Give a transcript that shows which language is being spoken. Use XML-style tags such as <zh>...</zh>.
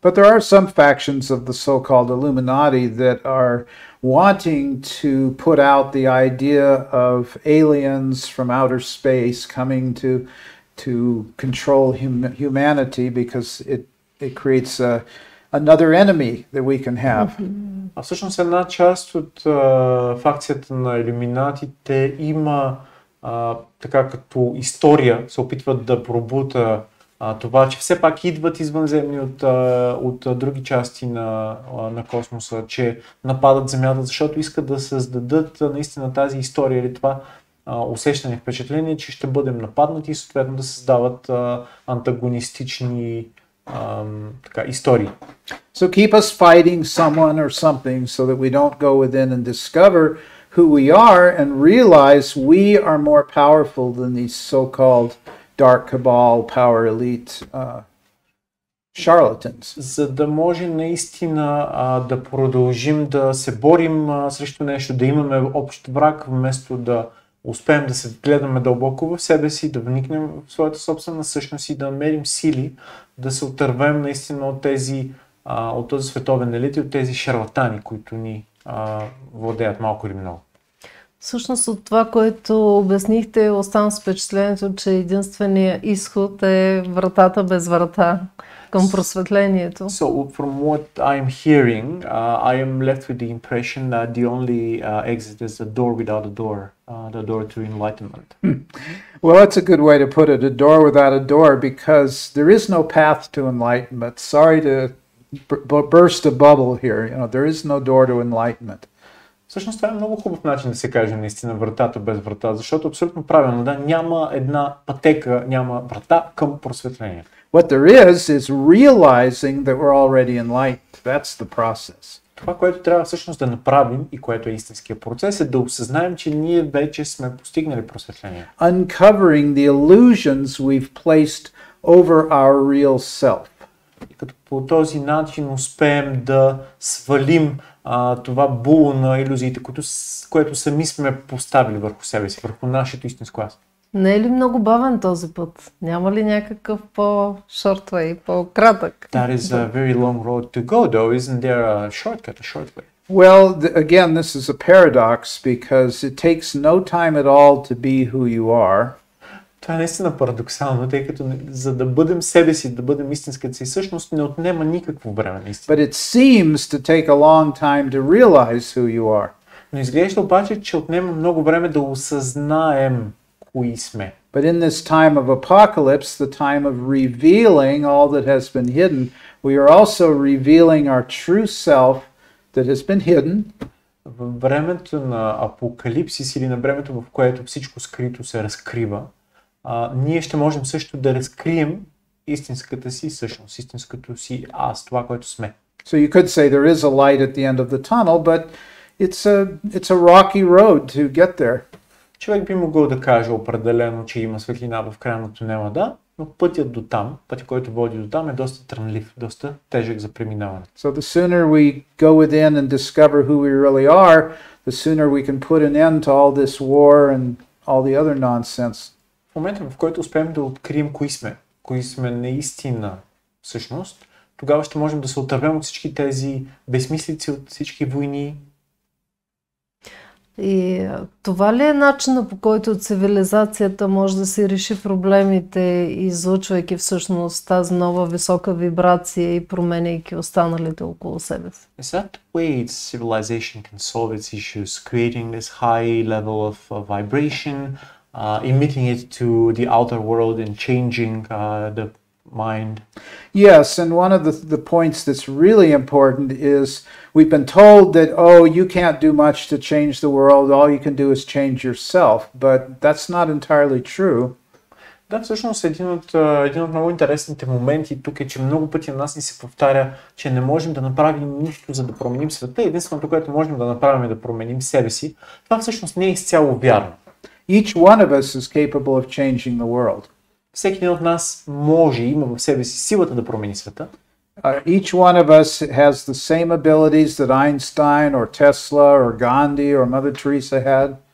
<en>But there are some factions of the so-called Illuminati that are wanting to put out the idea of aliens from outer space coming to control humanity because it creates another enemy that we can have.</en> <bg>А всъщност една част от факцията на илюминатите има така като история, се опитват да пробута това, че все пак идват извънземни от други части на космоса, че нападат Земята, защото искат да създадат наистина тази история или това усещане, впечатление, че ще бъдем нападнати и съответно да създават антагонистични истории.</bg> <en>So keep us fighting someone or something so that we don't go within and discover who we are and realize we are more powerful than these so-called dark cabal, power elite charlatans.</en> <bg>За да може наистина да продължим да се борим срещу нещо, да имаме общ враг, вместо да успеем да се гледаме дълбоко в себе си, да вникнем в своята собствена същност и да намерим сили, да се отървем наистина от този световен елит и от тези шарлатани, които ни владеят малко или много. Всъщност от това, което обяснихте, оставам с впечатлението, че единственият изход е вратата без врата към просветлението.</bg> <en>So from what I'm hearing, I am left with the impression that the only exit is the door without a door, the door to enlightenment. Well, that's a good way to put it, a door without a door, because there is no path to enlightenment. Sorry to burst a bubble here, there is no door to enlightenment.</en> <bg>Всъщност това е много хубав начин да се каже наистина вратата без врата, защото абсолютно правилно, да, няма една пътека, няма врата към просветление.</bg> <en>What there is realizing that we're already enlightened. That's the process.</en> <bg>Това, което трябва всъщност да направим и което е истинския процес, е да осъзнаем, че ние вече сме постигнали просветление.</bg> <en>Uncovering the illusions we've placed over our real self.</en> <bg>И като по този начин успеем да свалим това було на илюзиите, което сами сме поставили върху себе си, върху нашето истинско аз. Не е ли много бавен този път? Няма ли някакъв по-</bg> <en>short way,</en> <bg>по-кратък?</bg> <en>That is a very long road to go, though. Isn't there a shortcut, a short way? Well, again, this is a paradox because it takes no time at all to be who you are.</en> <bg>Това е наистина парадоксално, тъй като за да бъдем себе си, да бъдем истинската си същност, не отнема никакво време наистина.</bg> <en>But it seems to take a long time to realize who you are.</en> <bg>Но изглежда обаче, че отнема много време да осъзнаем кои сме.</bg> <en>But in this time of apocalypse, the time of revealing all that has been hidden, we are also revealing our true self that has been hidden.</en> <bg>В времето на апокалипсис или на времето, в което всичко скрито се разкрива, ние ще можем също да разкрием истинската си същност, истинското си аз, това, което сме.</bg> <en>So you could say there is a light at the end of the tunnel, but it's a rocky road to get there.</en> <bg>Човек би могъл да каже определено, че има светлина в края на тунела, да, но пътят до там, пътят, който води до там, е доста трънлив, доста тежък за преминаване.</bg> <en>So the sooner we go within and discover who we really are, the sooner we can put an end to all this war and all the other nonsense.</en> <bg>В момента, в който успеем да открием кои сме наистина всъщност, тогава ще можем да се отървем от всички тези безсмислици, от всички войни. И това ли е начинът, по който цивилизацията може да си реши проблемите, излъчвайки всъщност тази нова висока вибрация и променяйки останалите около себе си?</bg> <en>Is that the way civilization can solve its issues, creating this high level of vibration, emitting it to the outer world and changing the mind? Yes, and one of the points that's really important is we've been told that, oh, you can't do much to change the world, all you can do is change yourself, but that's not entirely true.</en> <bg>Да, всъщност един от много интересните моменти тук е, че много пъти на нас ни се повтаря, че не можем да направим нищо, за да променим света. Единственото, което можем да направим е да променим себе си. Това всъщност не е изцяло вярно.</bg> <en>Each one of us is capable of changing the world.</en> <bg>Всеки един от нас може, има в себе си силата да промени света.</bg> <en>Each one of us has the same abilities that Einstein or Tesla or Gandhi or Mother Teresa had.</en>